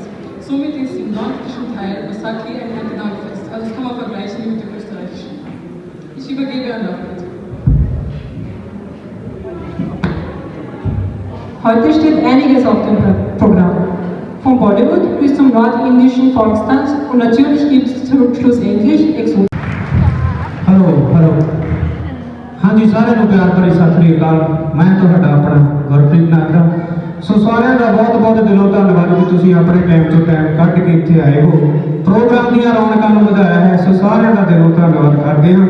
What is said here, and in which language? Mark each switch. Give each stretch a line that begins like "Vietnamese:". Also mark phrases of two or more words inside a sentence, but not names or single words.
German: Somit ist im nordischen Teil Basaki ein Erntedankfest, also das kann man vergleichen mit dem österreichischen. Ich übergebe an Lafrit. Heute steht einiges auf dem Programm. Von Bollywood bis zum nordindischen Volkstanz und natürlich gibt es schlussendlich Exoten.
Punjabi: ਹੈਲੋ ਹੈਲੋ ਹਾਂ ਜੀ, ਸਾਰੇ ਨੂੰ ਪਿਆਰ ਭਰੀ ਸਤਿ ਸ੍ਰੀ ਅਕਾਲ। ਮੈਂ ਤੁਹਾਡਾ ਆਪਣਾ ਗੁਰਪ੍ਰੀਤ ਨਾਗਰਾ। ਸੋ ਸਾਰਿਆਂ ਦਾ ਬਹੁਤ ਬਹੁਤ ਦਿਲੋਂ ਧੰਨਵਾਦ ਕਿ ਤੁਸੀਂ ਆਪਣੇ ਟਾਈਮ ਤੋਂ ਟਾਈਮ ਕੱਢ ਕੇ ਇੱਥੇ ਆਏ ਹੋ, ਪ੍ਰੋਗਰਾਮ ਦੀਆਂ ਰੌਣਕਾਂ ਨੂੰ ਵਧਾਇਆ ਹੈ। ਸੋ ਸਾਰਿਆਂ ਦਾ ਦਿਲੋਂ ਧੰਨਵਾਦ ਕਰਦੇ ਹਾਂ।